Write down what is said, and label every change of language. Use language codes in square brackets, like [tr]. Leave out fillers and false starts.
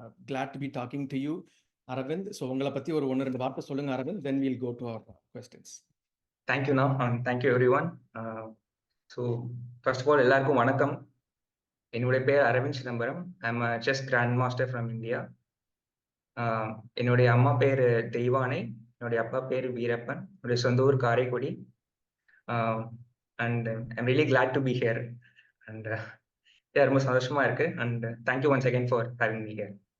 [en] Glad to be talking to you. Aravind, so [ta] உங்களை பத்தி ஒரு 1-2 வார்த்தை சொல்லுங்க [en] Aravind, then we'll go to our questions. Thank you, and thank you everyone. So first of all, [ta] எல்லாருக்கும் வணக்கம். என்னுடைய பேர் Aravind Chidambaram. [en] I'm a chess grandmaster from India. [ta] என்னுடைய அம்மா பேர் தெய்வானை, என்னுடைய அப்பா பேர் வீரப்பன், என்னுடைய சொந்த ஊர் Karaikudi. [en] And I'm really glad to be here. [ta] And ரொம்ப சந்தோஷமா இருக்கு. [en] And thank you once again for having me here.